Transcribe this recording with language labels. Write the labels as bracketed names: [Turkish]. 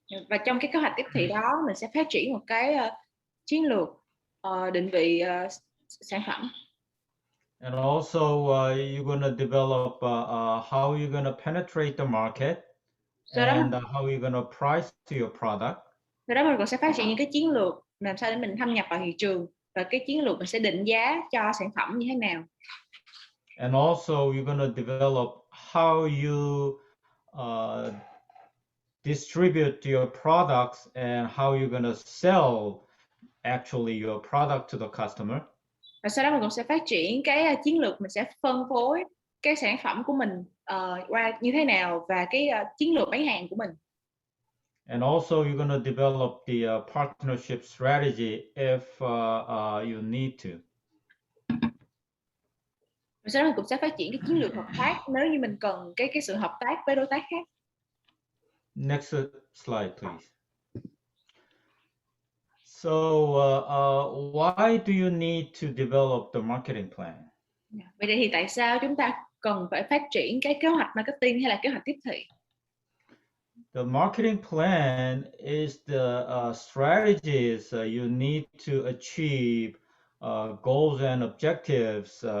[Vietnamese] Và trong cái kế hoạch tiếp thị đó mình sẽ phát triển một cái chiến lược định vị sản phẩm. [English] And also you're gonna develop how you're gonna penetrate the market and how you're gonna price to your product. [Vietnamese] Sau đó mình cũng sẽ phát triển những cái chiến lược làm sao để mình thâm nhập vào thị trường và cái chiến lược mình sẽ định giá cho sản phẩm như thế nào. [English] And also you're gonna develop how you distribute your products and how you're gonna sell actually your product to the customer. [Vietnamese] Và sau đó mình cũng sẽ phát triển cái chiến lược mình sẽ phân phối cái sản phẩm của mình qua như thế nào và cái chiến lược bán hàng của mình. [English] And also you're going to develop the partnership strategy if you need to. [Vietnamese] Và sau đó mình cũng sẽ phát triển cái chiến lược hợp tác nếu như mình cần cái sự hợp tác với đối tác khác. [English] Next slide, please. So why do you need to develop the marketing plan? [Vietnamese] Vậy thì tại sao chúng ta cần phải phát triển cái kế hoạch marketing hay là kế hoạch tiếp thị? [English] The marketing plan is the strategies you need to achieve goals and objectives.